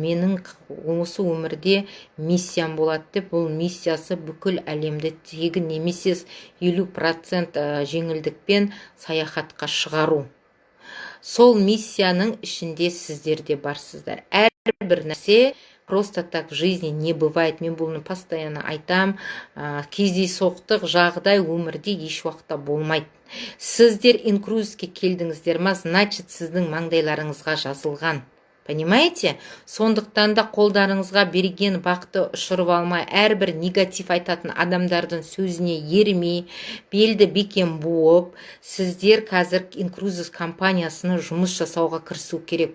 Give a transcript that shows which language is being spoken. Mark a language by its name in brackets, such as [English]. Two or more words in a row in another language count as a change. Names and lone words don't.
[Kazakh] Менің осы өмірде миссиям болады деп, бұл миссиясы бүкіл әлемді тегін немесе 50% жеңілдікпен саяхатқа шығару. Сол миссияның ішінде сіздерде барсыздар. Әрбір нәрсе [Russian] просто так в жизни не бывает. [Kazakh] Мен бұны постоянно айтам. Кездейсоқтық жағдай өмірде еш уақытта болмайды. Сіздер инкрузиске келдіңіздер ма, значит сіздің маңдайларыңызға жазылған. [Russian] Понимаете? [Kazakh] Сондықтан да қолдарыңызға берген бақты ұшырып алмай, әрбір негатив айтатын адамдардың сөзіне ермей, белді бекем буып, сіздер қазір инкрузис компаниясына жұмыс жасауға кірісу керек.